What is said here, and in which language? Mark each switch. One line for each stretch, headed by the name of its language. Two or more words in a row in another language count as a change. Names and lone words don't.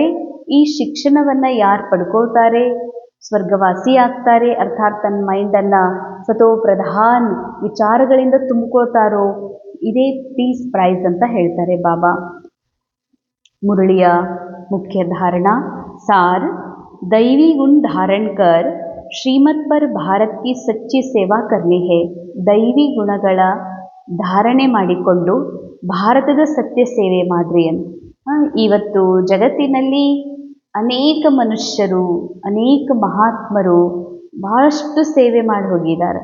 Kannada: ಈ ಶಿಕ್ಷಣವನ್ನು ಯಾರು ಪಡ್ಕೊಳ್ತಾರೆ ಸ್ವರ್ಗವಾಸಿ ಆಗ್ತಾರೆ. ಅರ್ಥಾತ್ ತನ್ನ ಮೈಂಡನ್ನು
Hindi: सतो प्रधान
Kannada: ವಿಚಾರಗಳಿಂದ ತುಂಬಿಕೊಳ್ತಾರೋ ಇದೇ
English: peace prize
Kannada: ಅಂತ ಹೇಳ್ತಾರೆ ಬಾಬಾ. ಮುರಳಿಯ ಮುಖ್ಯ ಧಾರಣಾ ಸಾರ್
Hindi: दैवी गुण धारण कर श्रीमत पर भारत की सच्ची सेवा करनी है.
Kannada: ದೈವಿ ಗುಣಗಳ ಧಾರಣೆ ಮಾಡಿಕೊಂಡು ಭಾರತದ ಸತ್ಯ ಸೇವೆ ಮಾಡ್ರಿ ಅಂತ. ಇವತ್ತು ಜಗತ್ತಿನಲ್ಲಿ ಅನೇಕ ಮನುಷ್ಯರು, ಅನೇಕ ಮಹಾತ್ಮರು ಬಹಳಷ್ಟು ಸೇವೆ ಮಾಡಿ ಹೋಗಿದ್ದಾರೆ.